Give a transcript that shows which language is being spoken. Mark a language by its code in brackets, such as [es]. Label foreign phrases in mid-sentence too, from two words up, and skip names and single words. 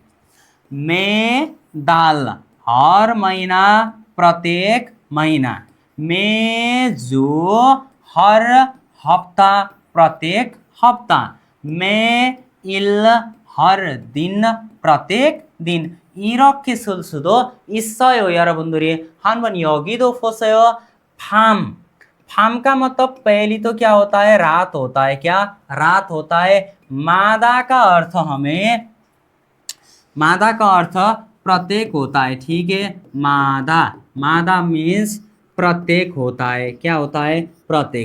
[ko] 매 달, [hi] हर महीना, प्रत्येक महीना। [ko] 매 주, [hi] हर हफ्ता, प्रत्येक हफ्ता। [ko] 매 일, [hi] हर दिन, प्रत्येक दिन. [ko] 이렇게 쓸 수도 있어요, 여러분들이. 한번 여기도 보세요. 밤, [hi] फाम का मतलब पहली तो क्या होता है, रात होता है, क्या रात होता है। मादा का अर्थ हमें, मादा का अर्थ प्रत्येक होता है, ठीक है। मादा, मादा मीन्स प्रत्येक होता है, क्या होता है, प्रत्येक।